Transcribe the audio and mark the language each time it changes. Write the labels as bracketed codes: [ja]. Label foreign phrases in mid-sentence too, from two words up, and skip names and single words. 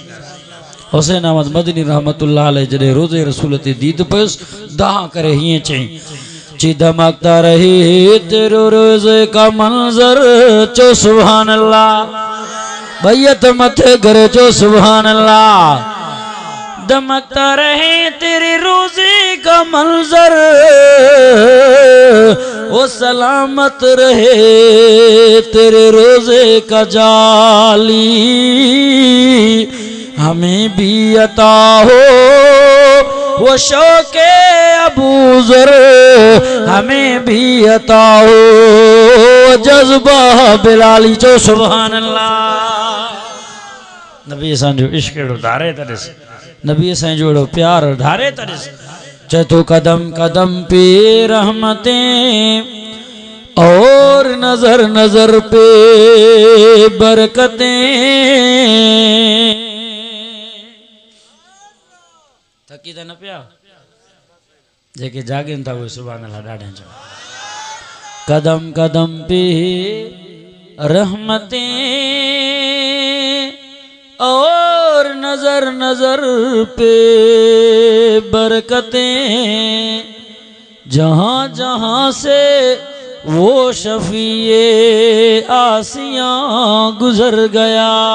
[sd] हुसैन अहमद मदनी [ar] رحمة الله عليه [sd] जॾहिं रोज़े रसूल ते दीद पियुसि दहा करे हीअं चई [ur] دمکتا رہی تیرو روضے کا منظر, [sd] चो [ar] سبحان الله. [sd] बैयत मथे करे चो [ar] سبحان الله. [ur] دمکتا رہے تیرے روضے کا منظر، وہ سلامت رہے تیرے روضے کا جالی، ہمیں بھی عطا ہو وہ شوقِ ابوذر، ہمیں بھی عطا ہو جذبہ بلالی. [ar] چو سبحان الله. [sd] नबी असांजो इश्क अहिड़ो धारे त ॾिस, नबी असांजो अहिड़ो प्यार धारे त ॾिस। [ur] چئے تو قدم قدم پہ رحمتیں اور نظر نظر پہ برکتیں. [sd] थकी त न पिया? जेके जागनि था उहे [ar] سبحان الله [sd] ॾाढा चओ। [ur] قدم قدم پہ رحمتیں اور نظر نظر پہ برکتیں، جہاں جہاں سے وہ شفیعِ عاصیاں گزر گیا.